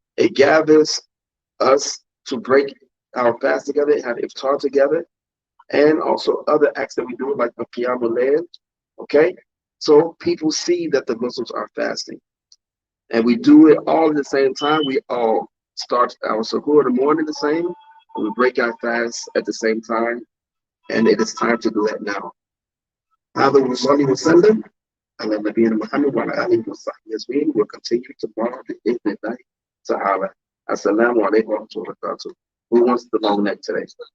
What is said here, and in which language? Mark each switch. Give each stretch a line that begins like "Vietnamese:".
English: It gathers us to break our fast together, have iftar together, and also other acts that we do, like the Qiyamul Layl. Okay? So people see that the Muslims are fasting. And we do it all at the same time. We all start our suhoor in the morning the same, and we break our fast at the same time. And it is time to do that now.
Arabic: هذا وصلي وسلم على نبينا محمد وعلى آله وصحبه أجمعين.
English: We'll continue tomorrow
Arabic: بإذن الله تعالى.
English: Assalamu alaikum wa rahmatullahi wa barakatuh. Who wants the long neck today?